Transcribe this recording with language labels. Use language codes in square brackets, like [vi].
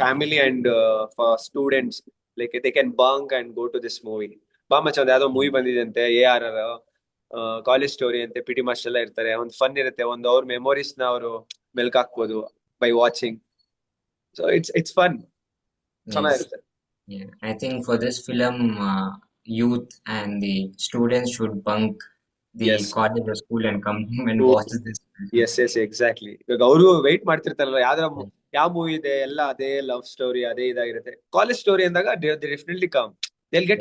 [en] family and for students, like they can bunk and go to this movie. [kn] ಬಾ ಮಚ್ಚ, ಒಂದ್ ಯಾವ್ದೋ movie ಬಂದಿದೆ ಅಂತೆ, ARR ಕಾಲೇಜ್ ಸ್ಟೋರಿ ಅಂತೆ, ಪಿ ಟಿ ಮಾಸ್ಟರ್ ಎಲ್ಲ ಇರ್ತಾರೆ, ಒಂದ್ ಫನ್ ಇರುತ್ತೆ, ಒಂದು ಅವ್ರ ಮೆಮೊರೀಸ್ ನ ಅವರು ಮೆಲ್ಕ್ ಹಾಕ್ಬೋದು [en] By watching. So it's fun, Yes. [kn] ಚೆನ್ನಾಗಿರುತ್ತೆ. [en] Yeah. I think for this film, youth and the students should bunk the yes, college or school and come and watch this film. Yes exactly. [kn] ಇವಾಗ ಅವರು weight ಮಾಡ್ತಿರ್ತಾರಲ್ಲ, ಯಾವ movie ಇದೆ, ಎಲ್ಲ ಅದೇ love story, ಅದೇ ಇದಾಗಿರುತ್ತೆ. College story ಅಂದಾಗ [en] definitely come, they'll get